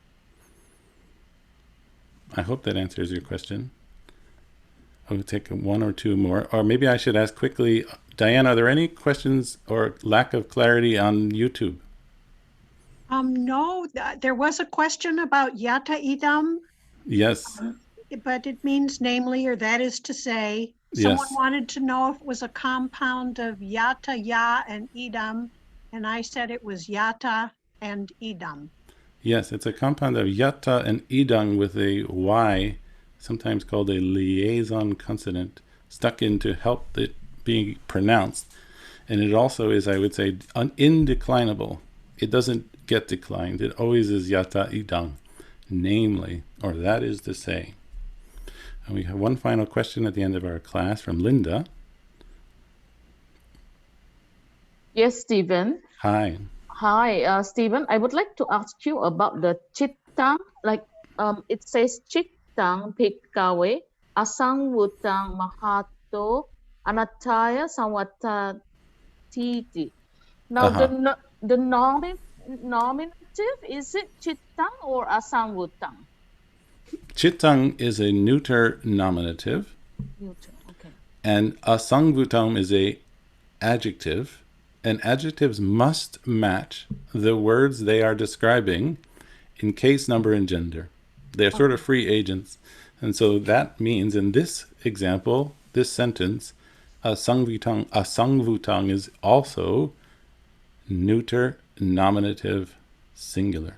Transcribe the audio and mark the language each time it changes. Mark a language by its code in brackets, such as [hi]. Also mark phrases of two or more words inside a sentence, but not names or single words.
[en] I hope that answers your question. I'll take one or two more. Or maybe I should ask quickly, Diane, are there any questions or lack of clarity on YouTube? No, there was a question about [pi] yata idam. [en] Yes. But it means namely, or that is to say. Someone Yes. wanted to know if it was a compound of yata, ya, and idam, and I said it was yata and idam. Yes, it's a compound of yata and idang with a y, sometimes called a liaison consonant, stuck in to help it being pronounced. And it also is, I would say, indeclinable. It doesn't get declined. It always is [pi] yata idang, [en] namely, or that is to say. And we have one final question at the end of our class from Linda. Yes, Stephen. Hi. Hi, Stephen. I would like to ask you about the chittang. Like it says [pi] chittang pikawe asang wutang mahato anataya sawatati. [en] Now the nominative, is it chittang or [pi] asang wutang? [en] Chittang is a neuter nominative. Neuter, okay. And asangvutam is a adjective. And adjectives must match the words they are describing in case, number, and gender. They're sort of free agents. And so that means in this example, this sentence, asangvutang is also neuter nominative singular.